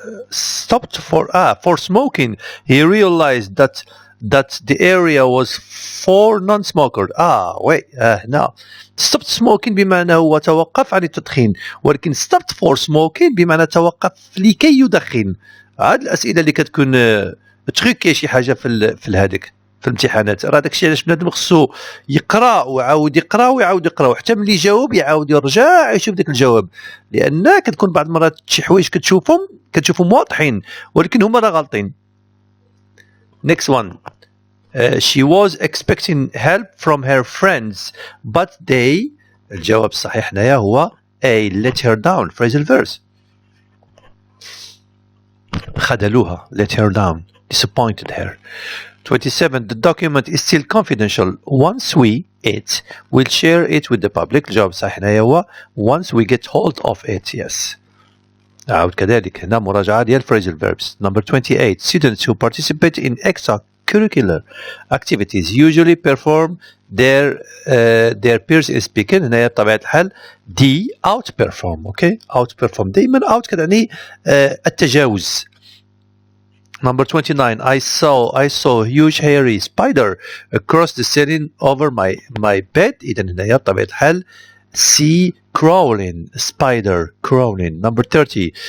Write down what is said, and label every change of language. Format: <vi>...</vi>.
<en>Stopped for smoking, he realized that the area was for non-smokers. Wait, no. Stopped smoking</en> <ar>بمعنى هو توقف عن التدخين ولكن</ar> <en>stopped for smoking</en> <ar>بمعنى توقف لكي يدخن. هاد الأسئلة اللي كتكون تخيكي شي حاجة في هذيك في الامتحانات راه داكشي علاش بنادم خصو يقرا ويعاود يقرا ويعاود يقرا وحتى ملي يجاوب يعاود يرجع يشوف داك الجواب لأن كتكون بعض المرات شي حوايج كتشوفهم واضحين ولكن هما راه غالطين.</ar> <en>Next one. She was expecting help from her friends but they</en> <ar>الجواب الصحيح هنايا هو</ar> <en>A. let her down. Phrasal verse.</en> <ar>خذلوها.</ar> <en>let her down. disappointed her. 27. The document is still confidential. Once we'll share it with the public.</en> <ar>الجواب الصحيح هنايا هو</ar> <en>once we get hold of it.</en> <ar>Yes. عود كذلك هنا مراجعة ديال</ar> <en>phrasal verbs. Number 28. Students who participate in extra curricular activities usually perform their peers in speaking.</en> <ar>هنا بطبيعة الحال D outperform.</ar> <en>Okay, outperform</en> <ar>دائما</ar> <en>out</en> <ar>كتعني التجاوز.</ar> <en>Number 29. I saw a huge hairy spider across the ceiling over my bed.</en> <ar>إذا هنا بطبيعة الحال C crawling,</ar> <en>spider crawling.</en> <ar>Number 30.</ar>